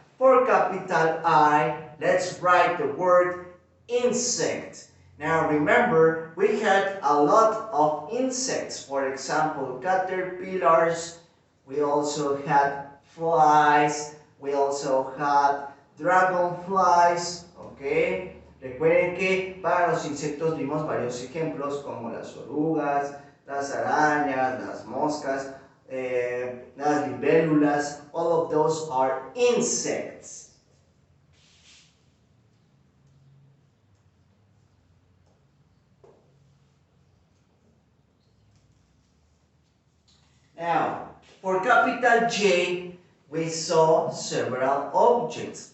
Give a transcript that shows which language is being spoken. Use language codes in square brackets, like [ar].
[en] For capital I, let's write the word insect. Now remember, we had a lot of insects. For example, caterpillars. We also had flies. We also had dragonflies. Okay. [es] Recuerden que para los insectos vimos varios ejemplos como las orugas, las arañas, las moscas, las libélulas. [en] All of those are insects. Now, for capital J, we saw several objects.